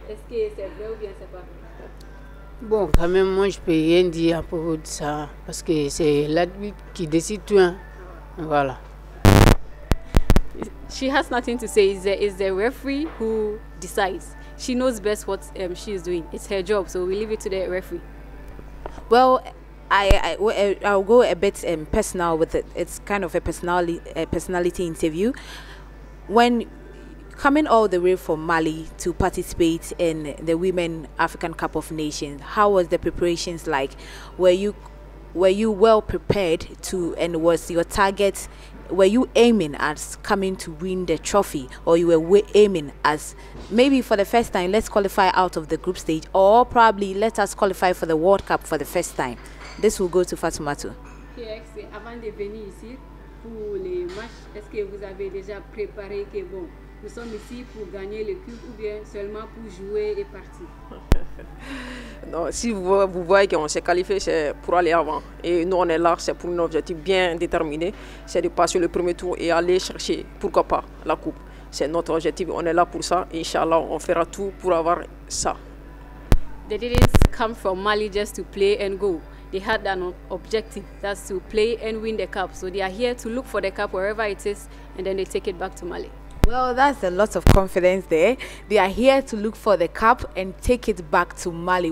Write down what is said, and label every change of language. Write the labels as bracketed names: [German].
[French] Est-ce que c'est vrai ou bien c'est pas? Bon, quand même, moi, je peux rien dire à propos de ça, parce que c'est l'arbitre qui décide tout. Hein. Voilà. [English] She has nothing to say. It's the referee who decides. She knows best what she is doing. It's her job, so we leave it to the referee. Well, I'll go a bit personal with it. It's kind of a personality interview. When coming all the way from Mali to participate in the Women African Cup of Nations, how was the preparations like? Were you well prepared to, and was your target, were you aiming at coming to win the trophy, or you were aiming as maybe for the first time, let's qualify out of the group stage, or probably let us qualify for the World Cup for the first time? This will go to Fatoumata. [French] Avant de venir ici pour les matchs, est-ce que vous avez déjà préparé que bon, nous sommes ici pour gagner le club ou bien seulement pour jouer et partir? Non, si vous voyez qu'on s'est qualifié, c'est pour aller avant. Et nous, on est là, c'est pour un objectif bien déterminé. C'est de passer le premier tour et aller chercher, pourquoi pas, la coupe. C'est notre objectif, on est là pour ça. Inch'Allah, on fera tout pour avoir ça. [English] They didn't come from Mali just to play and go. They had an objective, that's to play and win the cup. So they are here to look for the cup wherever it is, and then they take it back to Mali. Well, that's a lot of confidence there. They are here to look for the cup and take it back to Mali.